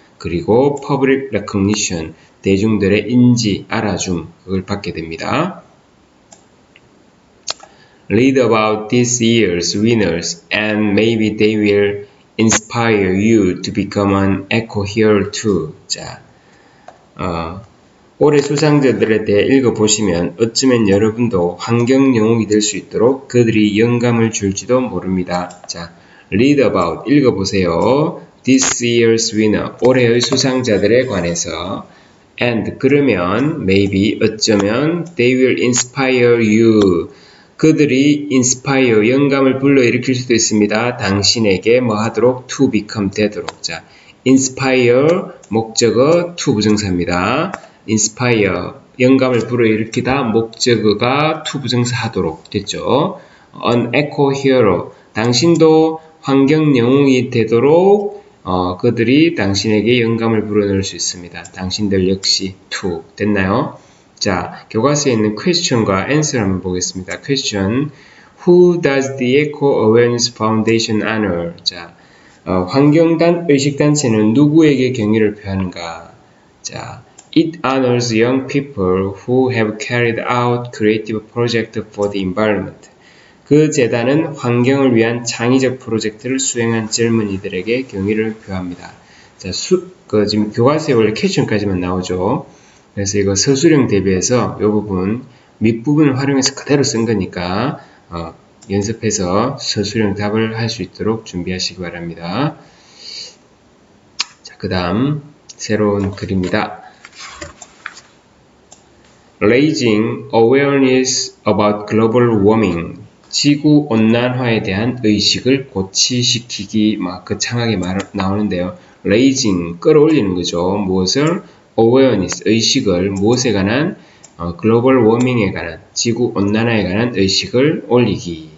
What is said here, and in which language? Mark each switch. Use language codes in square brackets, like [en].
[ko] 그리고 [en] public recognition, [ko] 대중들의 인지, 알아줌, 그걸 받게 됩니다. [en] Read about this year's winners and maybe they will inspire you to become an eco-hero too. [ko] 자, 올해 수상자들에 대해 읽어보시면 어쩌면 여러분도 환경 영웅이 될 수 있도록 그들이 영감을 줄지도 모릅니다. 자, [en] read about, [ko] 읽어보세요. [en] This year's winner, [ko] 올해의 수상자들에 관해서. [en] And, [ko] 그러면, [en] maybe, [ko] 어쩌면, [en] they will inspire you. [ko] 그들이 inspire, 영감을 불러일으킬 수도 있습니다. 당신에게 뭐 하도록? [en] to become, [ko] 되도록. 자, inspire, 목적어, to 부정사입니다. inspire, 영감을 불러일으키다, 목적어가 to 부정사 하도록. 됐죠? [en] an eco-hero, [ko] 당신도 환경 영웅이 되도록 그들이 당신에게 영감을 불어넣을 수 있습니다. 당신들 역시 to. 됐나요? 자, 교과서에 있는 question과 answer 한번 보겠습니다. [en] question. Who does the Eco Awareness Foundation honor? [ko] 자, 환경단 의식단체는 누구에게 경의를 표하는가? [en] 자, it honors young people who have carried out creative projects for the environment. [ko] 그 재단은 환경을 위한 창의적 프로젝트를 수행한 젊은이들에게 경의를 표합니다. 자, 지금 교과서에 원래 캡션까지만 나오죠. 그래서 이거 서술형 대비해서 이 부분, 밑부분을 활용해서 그대로 쓴 거니까, 연습해서 서술형 답을 할 수 있도록 준비하시기 바랍니다. 자, 그 다음, 새로운 글입니다. [en] Raising awareness about global warming. [ko] 지구 온난화에 대한 의식을 고취시키기, 거창하게 나오는데요. Raising, 끌어올리는 거죠. 무엇을? awareness, 의식을, 무엇에 관한? [en] global warming [ko] 에 관한, 지구 온난화에 관한 의식을 올리기.